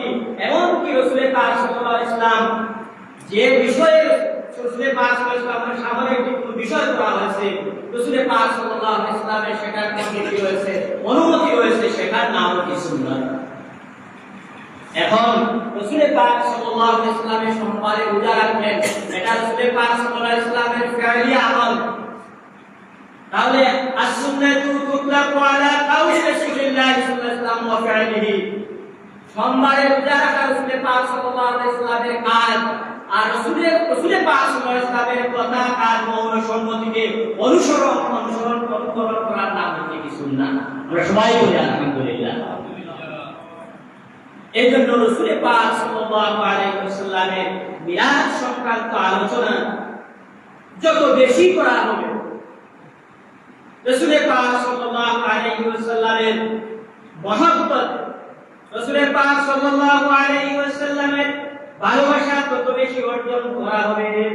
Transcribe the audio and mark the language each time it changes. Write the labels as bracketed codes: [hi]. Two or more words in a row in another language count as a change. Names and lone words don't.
[bn] এমনকি রাসূল পাক [ar] صلى الله عليه وسلم [bn] যে বিষয়ে রাসূল পাক [ar] صلى الله عليه وسلم [bn] সামনে যে কোনো বিষয় করা হয়েছে, রাসূল পাক [ar] صلى الله عليه وسلم [bn] সেটার অনুমতি রয়েছে, অনুমতি রয়েছে, সেটার নাম কি সুন্নাত। এখন রাসূল পাক [ar] صلى الله عليه وسلم [bn] সম্পর্কে রোজা রাখবেন, এটা রাসূল পাক [ar] صلى الله عليه وسلم [bn] ফি'লি আমল। [ar] তাহলে السنة تطلق على قول رسول الله صلى الله عليه وسلم وفعله. [bn] সোমবারে রোজা রাখা রাসূল পাক [ar] صلى الله عليه وسلم [bn] কাজ, আর রাসূল পাক [ar] صلى الله عليه وسلم [bn] কথা, কাজ, মৌন সম্মতিকে অনুসরণ করার নাম হচ্ছে কি সুন্নাহ। আমরা সবাই বলি আলহামদুলিল্লাহ। এই জন্য রাসূল পাক [ar] صلى الله عليه وسلم [bn] মিলাদ সংক্রান্ত আলোচনা যত বেশি করা হবে, রাসূল পাক [ar] صلى الله عليه وسلم [bn] মহব্বত, রাসূল পাক [ar] صلى الله عليه وسلم [bn] ভালোবাসা তত বেশি অর্জন করা হবে।